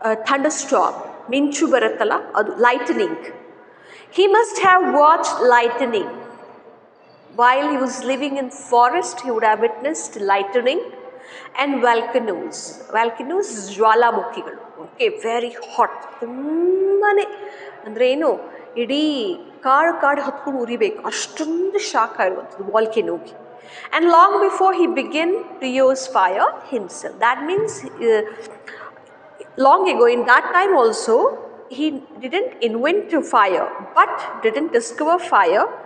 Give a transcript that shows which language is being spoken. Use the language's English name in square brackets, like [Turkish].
[Kannada] ಥಂಡರ್ಸ್ಟಾರ್ಮ್, ಮಿಂಚು ಬರುತ್ತಲ್ಲ ಅದು, lightning. [English] He must have watched lightning. While he was living in forest, he would have witnessed lightning and volcanoes. [Kannada] Volcanoes, ಜ್ವಾಲಾಮುಖಿಗಳು. Okay, [English] very hot, [Kannada] ತುಂಬಾ ಅಂದರೆ ಏನು, ಇಡೀ ಕಾಡು ಹತ್ಕೊಂಡು ಉರಿಬೇಕು, ಅಷ್ಟೊಂದು ಶಾಖ ಇರುವಂಥದ್ದು ವಾಲ್ಕೆನೋಗೆ. [English] And long before he began to use fire himself. That means long ago, in that time also, he didn't invent fire, but didn't discover fire.